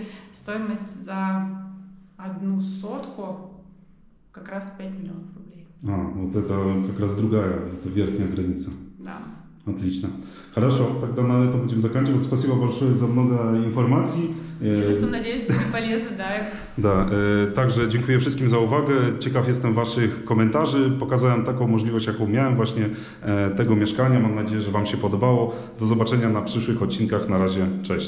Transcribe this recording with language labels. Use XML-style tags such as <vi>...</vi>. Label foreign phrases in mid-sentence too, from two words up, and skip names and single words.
<ru>Стоимость за 1 сотку как раз 5 миллионов рублей. Вот это как раз другая, это верхняя граница. Да. Отлично. Хорошо, тогда на этом будем заканчивать. Спасибо большое за много informacji. Надеюсь, będzie полезно, да.</ru> <pl>Da, także dziękuję wszystkim za uwagę. Ciekaw jestem Waszych komentarzy. Pokazałem taką możliwość, jaką miałem właśnie tego mieszkania. Mam nadzieję, że Wam się podobało. Do zobaczenia na przyszłych odcinkach. Na razie, cześć.</pl>